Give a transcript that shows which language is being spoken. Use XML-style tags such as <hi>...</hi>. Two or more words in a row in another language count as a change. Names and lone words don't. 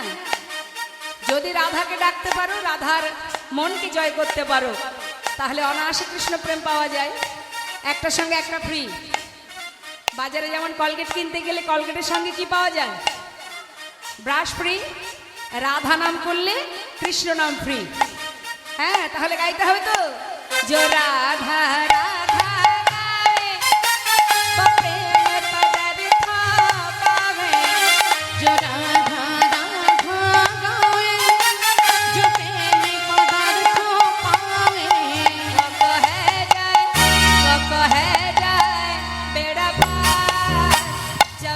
<bn>যদি রাধাকে ডাকতে পারো, রাধার মনকে জয় করতে পারো, তাহলে অনায়াসে কৃষ্ণ প্রেম পাওয়া যায়। একটার সঙ্গে একটা ফ্রি। বাজারে যেমন কলগেট কিনতে গেলে কলগেটের সঙ্গে কি পাওয়া যায়? ব্রাশ ফ্রি। রাধা নাম করলে কৃষ্ণ নাম ফ্রি। হ্যাঁ, তাহলে গাইতে হবে তো,</bn> <hi>जो राधा राधा गावे वो प्रेम पदार्थ पावे। जो राधा राधा गावे जो प्रेम पदार्थ पावे। वो कहे जाए बेड़ा पार जब</hi>